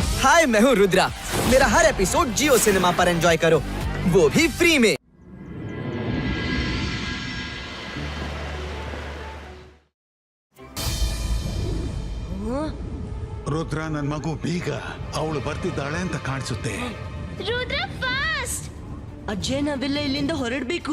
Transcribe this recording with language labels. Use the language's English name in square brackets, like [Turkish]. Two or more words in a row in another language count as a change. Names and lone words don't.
[Hindi] हाय, मैं हूँ रुद्रा। मेरा हर एपिसोड जियो सिनेमा पर एंजॉय करो, वो भी फ्री में। [Kannada] ರುದ್ರ ನನ್ ಮಗು ಬೀಗ ಅವಳು ಬರ್ತಿದ್ದಾಳೆ ಅಂತ ಕಾಣಿಸುತ್ತೆ. ರುದ್ರ ಫಾಸ್ಟ್. ಅಜ್ಜಯ್, ನಾವೆಲ್ಲ ಇಲ್ಲಿಂದ ಹೊರಡ್ಬೇಕು.